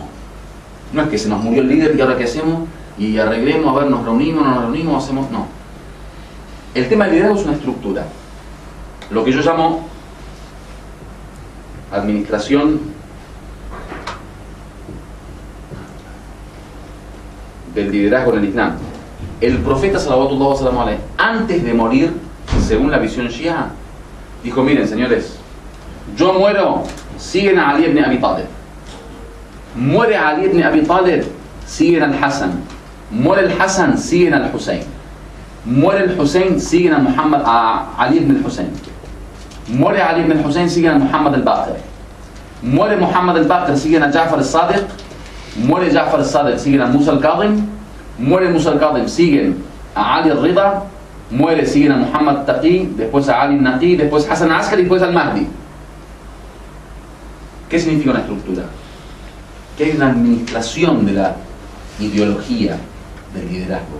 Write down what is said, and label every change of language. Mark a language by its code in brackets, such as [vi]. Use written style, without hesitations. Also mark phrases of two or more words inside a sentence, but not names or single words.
[es] No es que se nos murió el líder y ahora qué hacemos, y arreglemos, a ver, nos reunimos, no nos reunimos, hacemos... No. El tema del liderazgo es una estructura. Lo que yo llamo administración del liderazgo en el Islam. El profeta [ar] صلى الله عليه وسلم, [es] antes de morir, según la visión shia, dijo: miren señores, yo muero, siguen a Ali ibn Abi Talib. Muere Ali ibn Abi Talib, siguen al Hassan. Muere el Hassan, siguen al Hussein. Muere el Hussein, siguen a Muhammad, a Ali ibn al-Hussein. Muere Ali ibn al-Hussein, siguen a Muhammad al-Baqir. Muere Muhammad al-Baqir, siguen a Ja'far al-Sadiq. Muere Ja'far al-Sadiq, siguen a Musa al-Kadhim. Muere Musa al-Kadhim, siguen a Ali al-Rida. Muere, siguen a Muhammad Taqi, después a Ali al-Naqi, después Hassan al-Askari y después al Mahdi. ¿Qué significa una estructura? Que hay una administración de la ideología del liderazgo.